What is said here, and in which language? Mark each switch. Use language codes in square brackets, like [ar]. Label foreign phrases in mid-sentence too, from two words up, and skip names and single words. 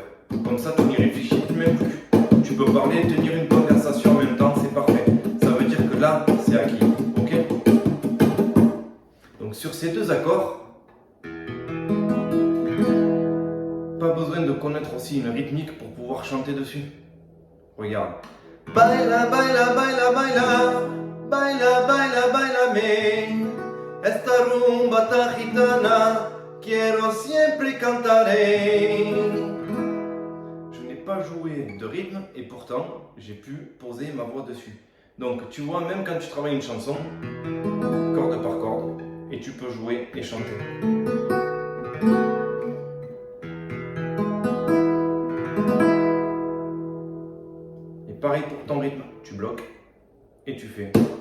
[fr] Comme ça, tu n'y réfléchis même plus. Tu peux parler, tenir une conversation en même temps, c'est parfait. Ça veut dire que là, c'est acquis. Ok? Donc sur ces deux accords, pas besoin de connaître aussi une rythmique pour pouvoir chanter dessus. Regarde. [es] Baila, baila, baila, baila, baila, baila, bailame, esta rumba tan gitana, quiero siempre cantaré. [fr] Je n'ai pas joué de rythme et pourtant j'ai pu poser ma voix dessus. Donc tu vois, même quand tu travailles une chanson, corde par corde, et tu peux jouer et chanter. Et pareil pour ton rythme, tu bloques et tu fais.